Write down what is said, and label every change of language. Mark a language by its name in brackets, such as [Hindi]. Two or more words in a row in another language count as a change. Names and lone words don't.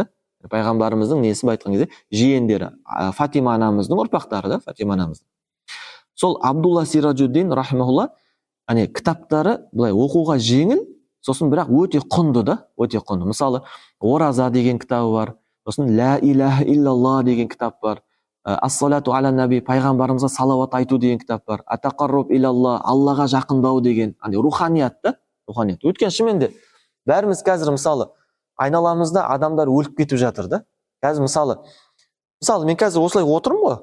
[Kazakh] Пайғамбарымыздың несі айтқан кезде жиендері, Фатима анамыздың ұрпақтары да, Фатима анамыздың. Сол Абдулла Сираджуддин рахимахулла, кітаптары былай оқуға жеңіл, сосын бірақ өте құнды да, өте құнды. Мысалы, Ораза деген кітабы бар, сосын Ла илаха иллалла деген кітап бар, Ас-салату аля наби, пайғамбарымызға салауат айту деген кітап бар, Атақарруб илалла, Аллаға жақындау деген, руханият та, руханият. Өткен шынымен бәріміз қазір мысалы айналамызда адамдар өліп кетіп жатыр да. Қазір мысалы мен қазір осылай отырмын ғой.